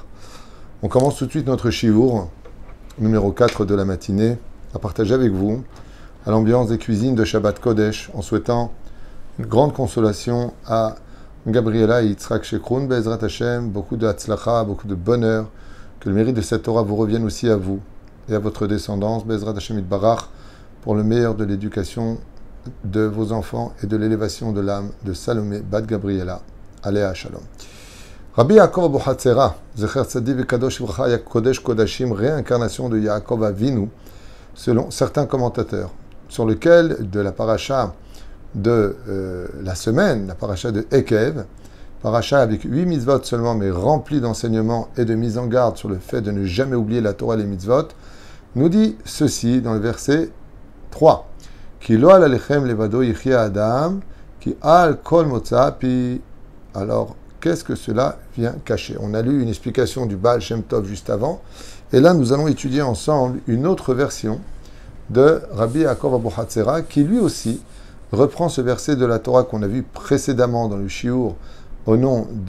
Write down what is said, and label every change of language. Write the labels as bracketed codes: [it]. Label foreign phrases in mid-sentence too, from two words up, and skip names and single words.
[fr] On commence tout de suite notre shiur, numéro 4 de la matinée, à partager avec vous, à l'ambiance des cuisines de [he] שבת קודש, [fr] en souhaitant une grande consolation à Gabriela et Yitzhak Shekroun, [he] בעזרת השם, [fr] beaucoup de hatzlacha, beaucoup de bonheur, que le mérite de cette Torah vous revienne aussi à vous et à votre descendance, [he] בעזרת השם יתברך, [fr] pour le meilleur de l'éducation de vos enfants et de l'élévation de l'âme de Salomé Bat Gabriela, [he] עליה השלום. רבי יעקב אבוחצירא, זכר צדיק וקדוש לברכה, קודש קודשים, [fr] réincarnation de Yaakov Avinu, selon certains commentateurs, sur lequel de la paracha de la semaine, la paracha de Ekev, paracha avec 8 mitzvot seulement, mais rempli d'enseignements et de mise en garde sur le fait de ne jamais oublier la Torah et les mitzvot, nous dit ceci dans le verset 3. [he] כי לא על הלחם לבדו יחיה אדם, כי על כל מוצא פי. [fr] Alors, qu'est-ce que cela vient cacher? On a lu une explication du Baal Shem Tov juste avant, et là nous allons étudier ensemble une autre version de Rabbi Yaakov Abu Hatzera, qui lui aussi reprend ce verset de la Torah qu'on a vu précédemment dans le shiur au nom